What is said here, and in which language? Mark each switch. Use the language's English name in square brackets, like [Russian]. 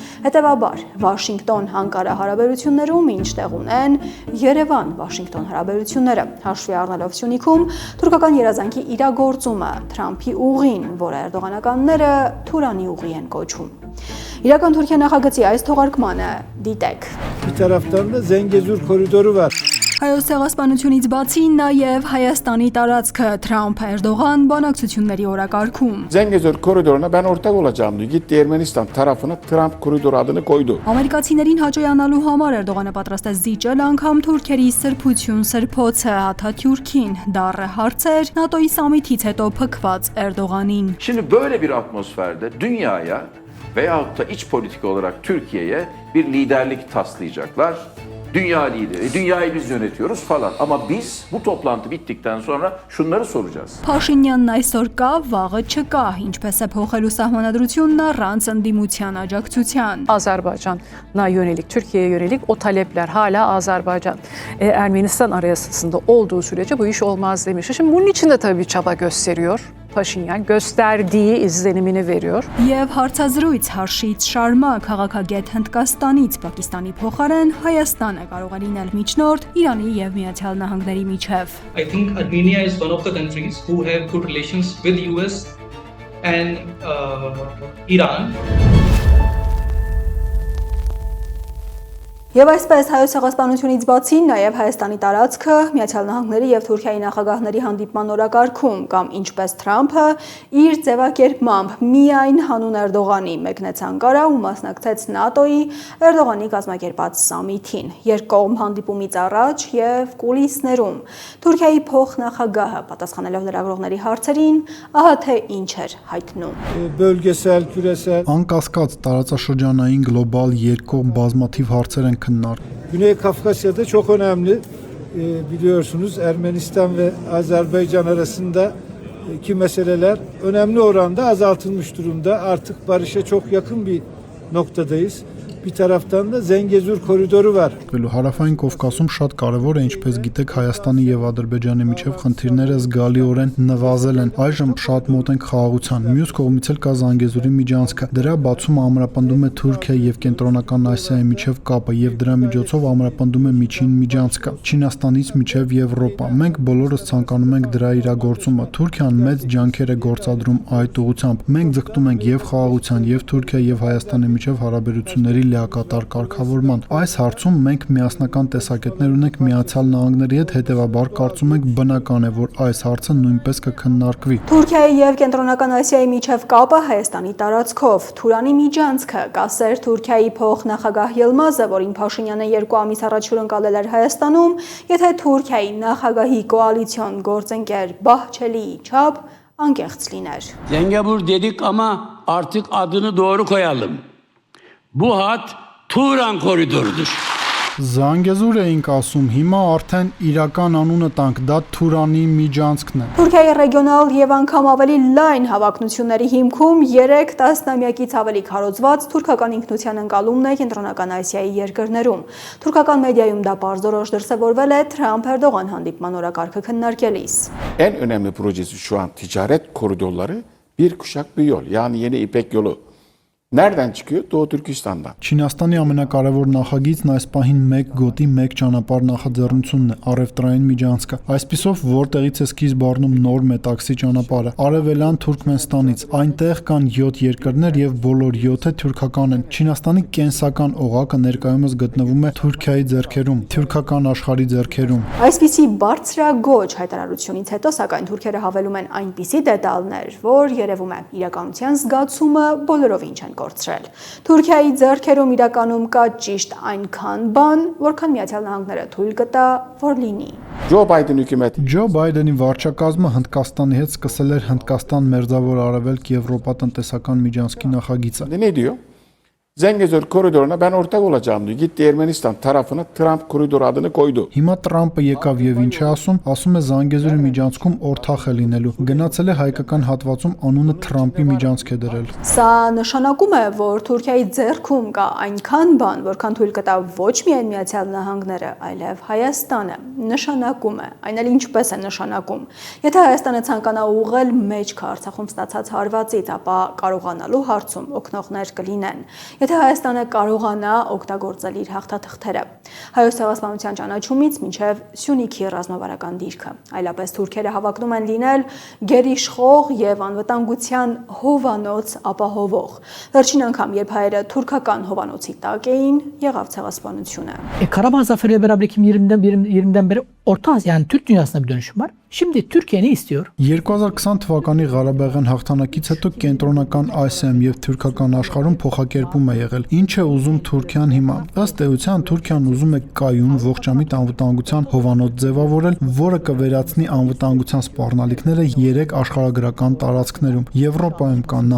[Armenian] Հետևաբար, Վաշինգտոն-Անկարա հարաբերություններում ինչ տեղ ունեն Երևան-Վաշինգտոն հարաբերությունները, հաշվի առնելով Սյունիքում թուրքական երազանքի իրագործումը Թրամփի ուղին, որը էրդողանականները Թուրանի ուղի են կոչում։ Իրական Թուրքիա նախագծի այս թողարկմանը դիտեք։ [Turkish] bir taraftan da Zengezur koridoru var. [Armenian] Հայոց ցեղասպանությունից բացի նաև Հայաստանի տարածքը Թրամփ-Էրդողան բանակցությունների օրակարգում։ [Turkish] Zengezur koridoruna ben ortak olacağım diyor. Gitti Ermenistan tarafına Trump koridoru adını koydu. [Armenian] Ամերիկացիներին հաջողանալու համար Էրդողանը պատրաստ է զիջել անգամ թուրքերի սրբություն սրբոցը Աթաթյուրքին, դառը հարցեր ՆԱՏՕ-ի սամիթից հետո փքված Էրդողանին։ [Turkish] Şimdi böyle bir atmosferde dünyaya veyahut da iç politika olarak Türkiye'ye bir liderlik taslayacaklar. Dünya lideri, dünyayı biz yönetiyoruz falan. Ama biz bu toplantı bittikten sonra şunları soracağız. [Armenian] Փաշինյանն այսօր կա, վաղը չկա, ինչպես է փոխելու սահմանադրությունն առանց ընդդիմության աջակցության։ [Turkish] Azerbaycan'a yönelik, Türkiye'ye yönelik o talepler hala Azerbaycan, Ermenistan arasında olduğu sürece bu iş olmaz demiş. Şimdi bunun için de tabii bir çaba gösteriyor. Փաշինյան gösterdiği izlenimini veriyor. [Armenian] Եվ հարցազրույց հարշից շարմա քաղաքագետ Հնդկաստանից Պակիստանի փոխարեն Հայաստանը կարող է լինել միջնորդ Իրանի եւ Միացյալ Նահանգների միջև։ [English] I think Armenia is one of the countries who have good relations with US and Iran. [Armenian] Եվ այսպես հայոց ցեղասպանությունից բացի նաև Հայաստանի տարածքը Միացյալ Նահանգների եւ Թուրքիայի նախագահների հանդիպման օրակարգում կամ ինչպես Թրամփը իր ձևակերպմամբ միայն հանուն Էրդողանի մեկնեց Անկարա ու մասնակցեց ՆԱՏՕ-ի Էրդողանի կազմակերպած սամիթին երկկողմ հանդիպումից առաջ եւ կուլիսներում Թուրքիայի փոխնախագահը պատասխանելով լրագրողների հարցերին ահա թե ինչ էր հայտնում։ [Turkish] Bölgesel, küresel, [Armenian] Անկասկած տարածաշրջանային գլոբալ երկկողմ բազմաթիվ հարցեր են [Turkish] Güney Kafkasya'da çok önemli. Biliyorsunuz Ermenistan ve Azerbaycan arasındaki meseleler önemli oranda azaltılmış durumda. Artık barışa çok yakın bir noktadayız. Bir taraftan da Zengezur koridoru var. [Armenian] Հարավային Կովկասում շատ կարևոր է, ինչպես գիտեք, Հայաստանի եւ Ադրբեջանի միջև խնդիրները զգալիորեն նվազել են։ Այժմ շատ մոտ ենք խաղաղության։ Մյուս կողմից էլ կա Զանգեզուրի միջանցքը։ Դրա բացումը ամրապնդում է Թուրքիա եւ Կենտրոնական Ասիայի միջև կապը եւ դրա միջոցով ամրապնդում է միջին միջանցքը Չինաստանից միջև Եվրոպա։ Մենք բոլորս ցանկանում ենք դրա իրագործումը։ Թուրքիան մեծ ջանքեր է գործադրում այդ ուղղությամբ։ Մենք ձգտում ենք եւ խաղաղության, եւ Թուրքիա եւ Հայաստանի միջև հարաբերությունների լիակատար կարգավորման։ Այս հարցում մենք միասնական տեսակետներ ունենք Միացյալ Նահանգների հետ, հետևաբար կարծում ենք բնական է, որ այս հարցը նույնպես կքննարկվի։ Թուրքիայի եւ Կենտրոնական Ասիայի միջև կապը Հայաստանի տարածքով։ Թուրանի միջանցքը կասեր Թուրքիայի փոխնախագահ Ելմազը, որին Փաշինյանը 2 ամիս առաջ հյուրընկալել էր Հայաստանում, եթե Թուրքիայի նախագահի կոալիցիոն գործընկեր Bahçeli'yi չափ անկեղծ լիներ։ [Turkish] Zengezur dedik ama artık adını doğru koyalım. Bu hat Turan koridorudur. [Armenian] Զանգեզուր էինք ասում, հիմա արդեն իրական անունը տանք, դա Թուրանի միջանցքն է։ Թուրքիայի ռեգիոնալ եւ անգամ ավելի լայն հավակնությունների հիմքում 3 տասնամյակից ավելի քարոզված թուրքական ինքնության ընկալումն է Կենտրոնական Ասիայի երկրներում։ Թուրքական մեդիայում դա պարզորոշ դրսևորվել է Թրամփ-Էրդողան հանդիպման օրակարգը քննարկելիս։ [Turkish] En önemli projesi şu an ticaret koridorları bir kuşak bir yol. Yani yeni İpek yolu. Nereden çıkıyor? Doğu Türkistan'dan. [Armenian] Չինաստանի ամենակարևոր նախագիծն այս պահին 1 գոտի 1 ճանապարհ նախաձեռնությունն է, առևտրային միջանցքը։ Այսպիսով, որտեղից է սկիզբ առնում նոր մետաքսի ճանապարհը, արևելյան Թուրքմենստանից, այնտեղ կան 7 երկրներ եւ բոլոր 7-ը թուրքական են։ Չինաստանի կենսական օղակը ներկայումս գտնվում է Թուրքիայի ձեռքերում, թուրքական աշխարհի ձեռքերում։ Այսպիսի բարձրագոչ հայտարարությունից հետո, սակայն թուրքերը հավելում են այնպիսի դետալներ, որ երևում է իրականության զգացումը բոլորովին չեն կորցրել։ Թուրքիայի ձեռքերում իրականում կա ճիշտ այնքան բան, որքան Միացյալ Նահանգները թույլ կտա, որ լինի։ [Turkish] Joe Biden hükümeti. [Armenian] Ջո Բայդենի վարչակազմը Հնդկաստանի հետ սկսել էր Հնդկաստան Մերձավոր Արևելք Եվրոպա տնտեսական միջանցքի նախագիծը։ [Turkish] Ne diyor? Zengezur koridoruna ben ortak olacağım diyor. Gitti Ermenistan tarafına Trump koridoru adını koydu. [Armenian] Հիմա Տրամպը եկավ եւ ինչ է ասում է Զանգեզուրի միջանցքում օրթախ է լինելու։ Գնացել է հայկական հատվածում անունը Թրամփի միջանցք է դրել։ Սա նշանակում է, որ Թուրքիայի ձեռքում կա այնքան բան, որքան թույլ կտա ոչ միայն Միացյալ Նահանգները, այլև Հայաստանը։ Նշանակում է, այն էլ ինչպես է նշանակում։ Եթե Հայաստանը ցանկանա ուղղել մեջքը Արցախում ստացած հարվածից, ապա կարողանալու հարցում օգնողներ կլինեն։ Եթե Հայաստանը կարողանա օգտագործել իր հաղթաթղթերը Հայոց ցեղասպանության ճանաչումից մինչև Սյունիքի ռազմավարական դիրքը, այլապես թուրքերը հավակնում են լինել գերիշխող եւ անվտանգության հովանոց ապահովող։ Վերջին անգամ, երբ հայերը թուրքական հովանոցի տակ էին, եղավ ցեղասպանությունը։ [Turkish] Karabağ Zaferi beraber 2020'den beri Orta Asya yani Türk dünyasına bir dönüşüm var. Şimdi Türkiye ne istiyor? [Armenian] 2020 թվականի Ղարաբաղյան հաղթանակից հետո կենտրոնական Ասիայում եւ թուրքական աշխարհում փոխակերպում է եղել։ Ինչ է ուզում Թուրքիան հիմա։ Ըստ էության Թուրքիան ուզում է կայուն ողջամիտ անվտանգության հովանոց ձևավորել, որը կվերացնի անվտանգության սպառնալիքները 3 աշխարհագրական տարածքներում։ Եվրոպայում կա